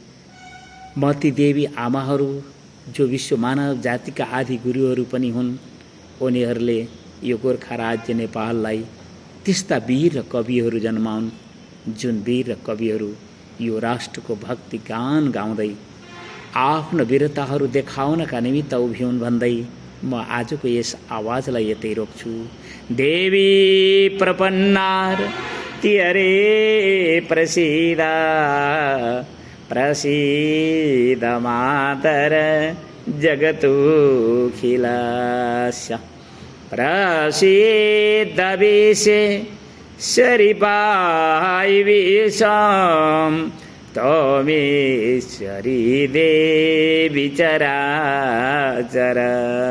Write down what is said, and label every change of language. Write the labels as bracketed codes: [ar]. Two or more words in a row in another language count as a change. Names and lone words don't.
[ne] म ती देवी आमाहरू जो विश्व मानव जातिका आदि गुरुहरू पनि हुन्, उनीहरूले यो गोर्खा राज्य नेपाललाई त्यस्ता वीर र कविहरू जन्माउन् जुन वीर र कविहरू यो राष्ट्रको भक्ति गान गाउँदै आफ्नो वीरताहरू देखाउनका निमित्त उभिउन् भन्दै म आजको यस आवाजलाई यतै रोक्छु। [sa] देवी प्रपन्नार तिहरे प्रसीद प्रसीद मातर जगतोखिलस्य प्रसीद विश्वेश्वरी विषम त्वमेश्वरी देवी चराचरस्य।